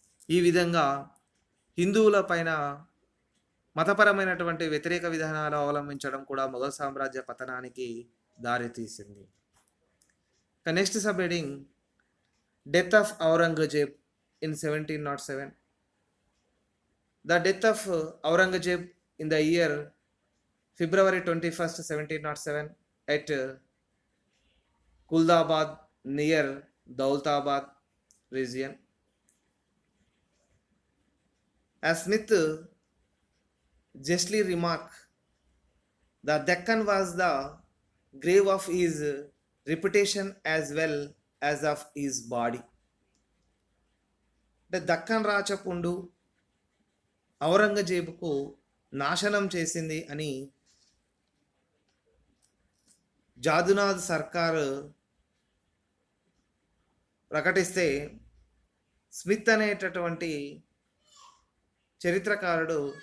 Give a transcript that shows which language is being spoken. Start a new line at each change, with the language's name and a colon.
Telugu: ఈ విధంగా హిందువుల పైన మతపరమైనటువంటి వ్యతిరేక విధానాలు అవలంబించడం కూడా మొఘల్ సామ్రాజ్య పతనానికి దారితీసింది.
English: Next sub heading, death of Aurangzeb in 1707. The death of Aurangzeb in the year February 21st, 1707 at Kuldabad near Daulatabad region. As Smith justly remarked, the Deccan was the grave of his reputation as well as of his body.
Telugu: అంటే దక్కన్ రాచపుండు ఔరంగజేబుకు నాశనం చేసింది అని జాదునాథ్ సర్కార్ ప్రకటిస్తే Smith అనేటటువంటి చరిత్రకారుడు